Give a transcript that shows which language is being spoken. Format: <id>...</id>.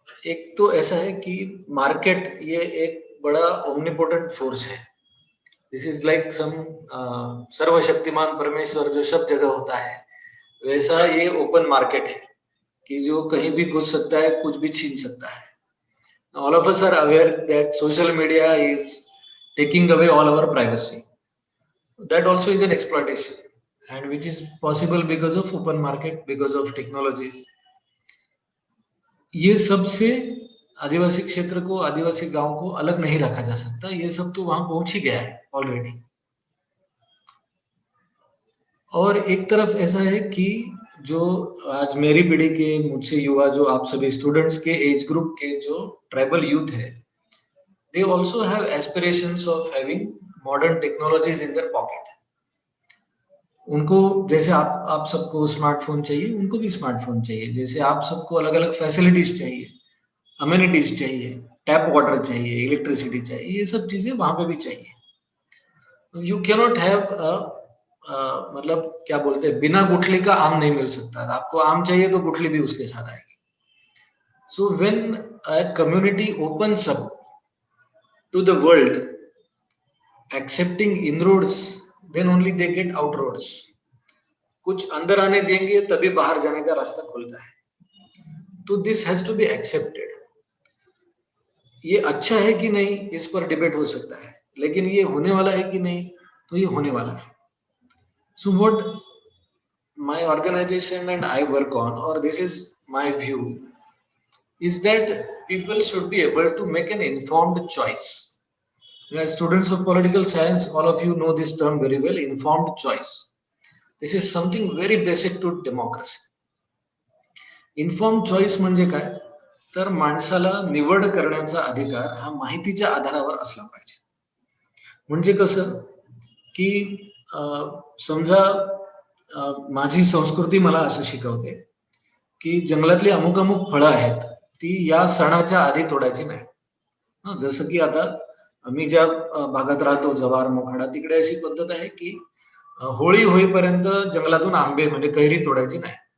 <hi>एक तो ऐसा है कि मार्केट ये एक बड़ा ओमनिपोटेंट फोर्स है.</hi> <en>this is like some</en> <hi>सर्वशक्तिमान परमेश्वर जो सब जगह होता है, वैसा ये ओपन मार्केट है कि जो कहीं भी घुस सकता है, कुछ भी छीन सकता है.</hi> <en>All of us are aware that social media is taking away all our privacy. That also is an exploitation, and which is possible because of open market, because of technologies.</en> <hi>ये सब से आदिवासी क्षेत्र को, आदिवासी गांव को अलग नहीं रखा जा सकता. ये सब तो वहां पहुंच ही गया है ऑलरेडी. और एक तरफ ऐसा है कि जो आज मेरी पीढ़ी के, मुझसे युवा, जो आप सभी स्टूडेंट्स के एज ग्रुप के जो ट्राइबल यूथ है,</hi> <en>they also have aspirations of having modern technologies in their pocket.</en> <hi>उनको जैसे आप सबको स्मार्टफोन चाहिए, उनको भी स्मार्टफोन चाहिए. जैसे आप सबको अलग अलग फैसिलिटीज चाहिए, अमेनिटीज चाहिए, टैप वाटर चाहिए, इलेक्ट्रिसिटी चाहिए, ये सब चीजें वहां पे भी चाहिए.</hi> <en>you cannot have</en> <hi>मतलब क्या बोलते हैं, बिना गुठली का आम नहीं मिल सकता. आपको आम चाहिए तो गुठली भी उसके साथ आएगी.</hi> <en>So when a community opens up to the world, accepting inroads, then only they get outroads.</en> <hi>कुछ अंदर आने देंगे तभी बाहर जाने का रास्ता खुलता है.</hi> <en>तो this has to be accepted.</en> <hi>ये अच्छा है कि नहीं, इस पर डिबेट हो सकता है, लेकिन ये होने वाला है कि नहीं, तो ये होने वाला है.</hi> <en>So what my organization and I work on, or this is my view, is that people should be able to make an informed choice. As students of political science, all of you know this term very well, informed choice. This is something very basic to democracy.</en> <mr>Informed choice म्हणजे काय, तर माणसाला निवड करण्याचा अधिकार हा माहितीच्या आधारावर असला पाहिजे. म्हणजे कसं की समजा माझी संस्कृती मला असं शिकवते की जंगलातली अमुक अमुक फळं आहेत, ती या सणाच्या आधी तोडायची नाही. जसं की आता मी ज्या भागात राहतो, जव्हार, मोखाडा, तिकडे अशी पद्धत आहे की होळी होईपर्यंत जंगलातून आंबे म्हणजे कैरी तोडायची नाही.</mr>